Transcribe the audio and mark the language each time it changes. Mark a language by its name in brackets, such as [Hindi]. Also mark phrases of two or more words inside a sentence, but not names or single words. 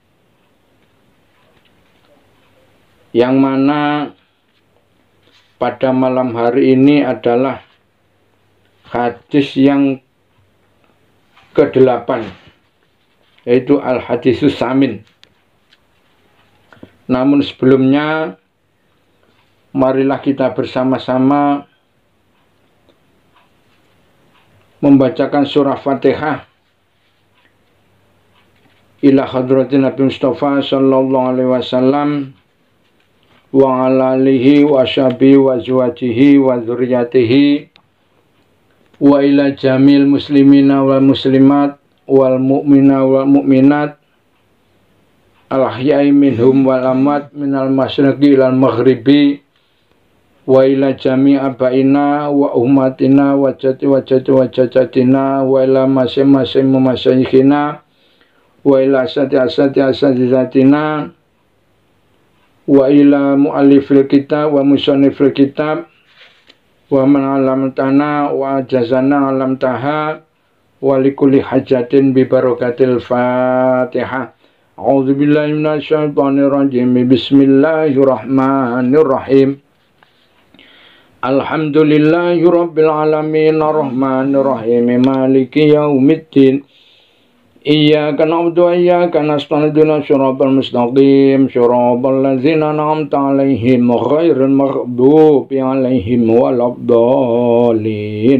[Indonesian] yang mana pada malam hari ini adalah hadis yang ke-8, yaitu Al-Hadisus Samin. Namun sebelumnya, marilah kita bersama-sama membacakan surah Fatihah [Arabic] إلى حضرة النبي مصطفى صلى الله عليه وسلم وعلى آله و صحبه وأزواجه وذريته وإلى جميع المسلمين والمسلمات والمؤمنين وال مؤمنات الأحياء منهم والأموات من المشرق إلى المغرب و إلى جميع آبائنا وأمهاتنا وجداتنا وإلى masing-masing مشايخنا وإلى أساتذتنا وإلى مؤلف الكتاب ومصنف الكتاب ومن علمتنا وجازانا علمتها ولكل حاجة ببركة الفاتحة. أعوذ بالله من الشيطان الرجيم. بسم الله الرحمن الرحيم. الحمد لله رب العالمين الرحمن الرحيم مالك يوم الدين. إياك نعبد وإياك نستعين اهدنا الصراط المستقيم صراط الذين أنعمت عليهم غير المغضوب عليهم ولا الضالين.